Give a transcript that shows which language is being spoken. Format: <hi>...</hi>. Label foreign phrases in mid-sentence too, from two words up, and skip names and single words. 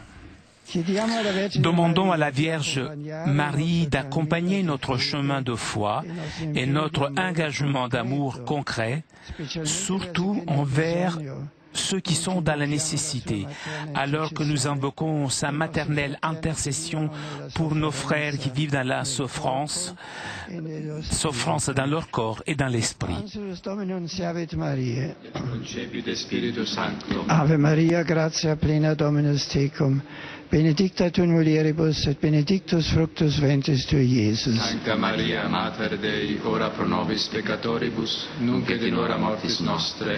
<fr>Demandons à la Vierge Marie d'accompagner notre chemin de foi et notre engagement d'amour concret, surtout envers ceux qui sont dans la nécessité, alors que nous invoquons sa maternelle intercession pour nos frères qui vivent dans la souffrance dans leur corps et dans l'esprit.</fr> <la>Ave Maria, gratia plena Dominus tecum, benedicta tu in mulieribus et benedictus fructus ventris tui, Iesus. Sancta Maria, Mater Dei, ora pro nobis peccatoribus, nunc et in hora mortis nostre.</la>